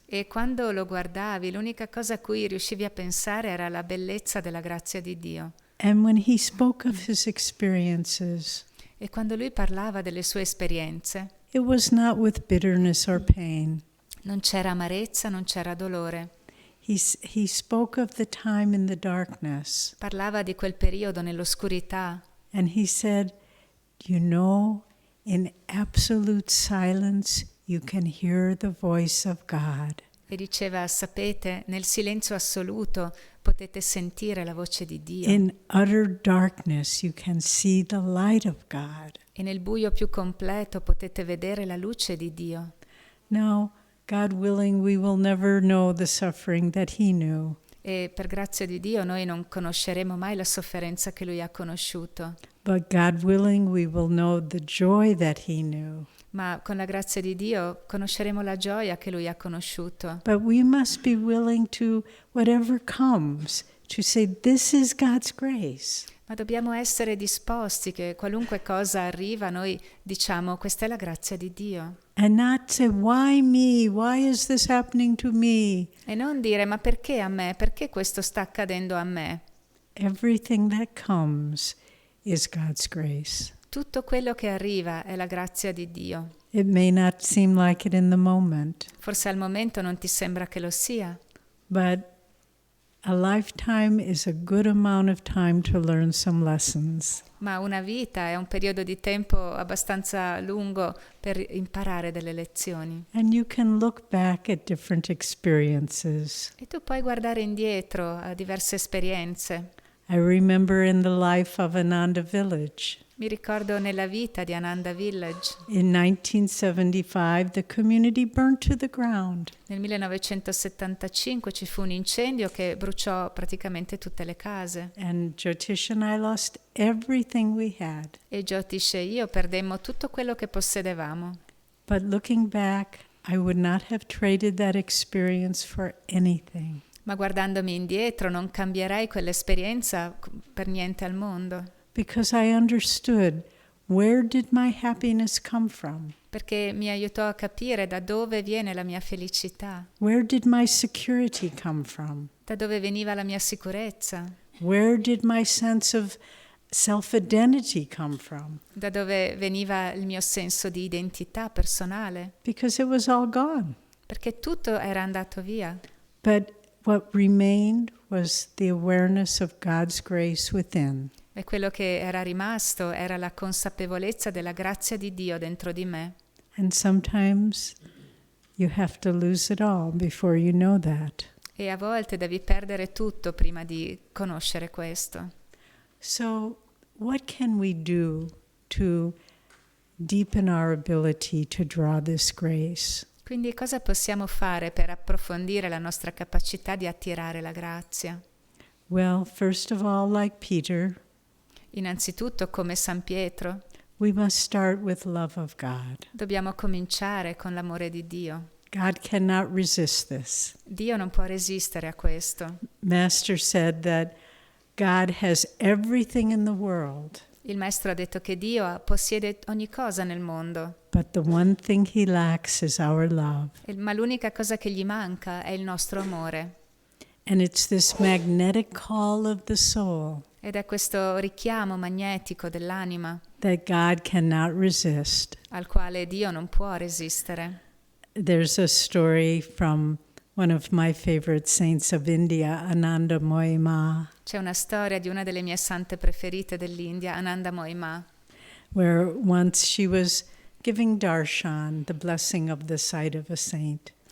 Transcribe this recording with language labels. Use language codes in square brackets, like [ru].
[it] E quando lo guardavi, l'unica cosa a cui riuscivi a pensare era la bellezza della grazia di Dio. [en] And when he spoke of his experiences, [it] E quando lui parlava delle sue esperienze, [en] it was not with bitterness or pain. [it] non c'era amarezza, non c'era dolore. [en] He spoke of the time in the darkness, [it] Parlava di quel periodo nell'oscurità. [en] and he said, you know, in absolute silence you can hear the voice of God. [it] E diceva, sapete, nel silenzio assoluto potete sentire la voce di Dio. [en] In utter darkness you can see the light of God. [it] E nel buio più completo potete vedere la luce di Dio. [en] Now, God willing, we will never know the suffering that he knew. [it] E per grazia di Dio noi non conosceremo mai la sofferenza che lui ha conosciuto. [en] But God willing, we will know the joy that he knew. [it] Ma con la grazia di Dio conosceremo la gioia che lui ha conosciuto. [en] But we must be willing to, whatever comes, to say, this is God's grace. [it] Ma dobbiamo essere disposti che qualunque cosa arriva, noi diciamo questa è la grazia di Dio. [en] And not say, why me? Why is this happening to me? [it] E non dire ma perché a me? Perché questo sta accadendo a me? [en] Everything that comes is God's grace. [it] Tutto quello che arriva è la grazia di Dio. [en] It may not seem like it in the moment, [it] Forse al momento non ti sembra che lo sia, [en] but a lifetime is a good amount of time to learn some lessons. [it] ma una vita è un periodo di tempo abbastanza lungo per imparare delle lezioni. [en] And you can look back at different experiences. [it] E tu puoi guardare indietro a diverse esperienze. [en] I remember in the life of Ananda Village. [it] Mi ricordo nella vita di Ananda Village. [en] In 1975, the community burned to the ground. [it] Nel 1975 ci fu un incendio che bruciò praticamente tutte le case. [en] And Jyotish and I lost everything we had. [it] E Jyotish e io perdemmo tutto quello che possedevamo. [en] But looking back, I would not have traded that experience for anything. [it] Ma guardandomi indietro non cambierei quell'esperienza per niente al mondo. [en] Because I understood, where did my happiness come from? [it] Perché mi aiutò a capire da dove viene la mia felicità, [en] Where did my security come from? [it] da dove veniva la mia sicurezza, [en] Where did my sense of self-identity come from? [it] da dove veniva il mio senso di identità personale, [en] Because it was all gone. [it] perché tutto era andato via. [en] But what remained was the awareness of God's grace within. [it] E quello che era rimasto era la consapevolezza della grazia di Dio dentro di me. [en] And sometimes you have to lose it all before you know that. [it] E a volte devi perdere tutto prima di conoscere questo. [en] So, what can we do to deepen our ability to draw this grace? [it] Quindi cosa possiamo fare per approfondire la nostra capacità di attirare la grazia? [en] Well, first of all, like Peter, [it] Innanzitutto, come San Pietro, [en] we must start with love of God. [it] dobbiamo cominciare con l'amore di Dio. [en] God cannot resist this. [it] Dio non può resistere a questo. [en] Master said that God has everything in the world, [it] Il Maestro ha detto che Dio possiede ogni cosa nel mondo, [en] but the one thing he lacks is our love. [it] ma l'unica cosa che gli manca è il nostro amore. [en] And it's this magnetic call of the soul [it] Ed è questo richiamo magnetico dell'anima [en] that God cannot resist. [it] al quale Dio non può resistere. [en] There's a story from one of my favorite saints of India, Ananda Moyi Ma, [it] C'è una storia di una delle mie sante preferite dell'India, Ananda Moyi Ma, [en] where once she was giving darshan, the blessing of the sight of a saint.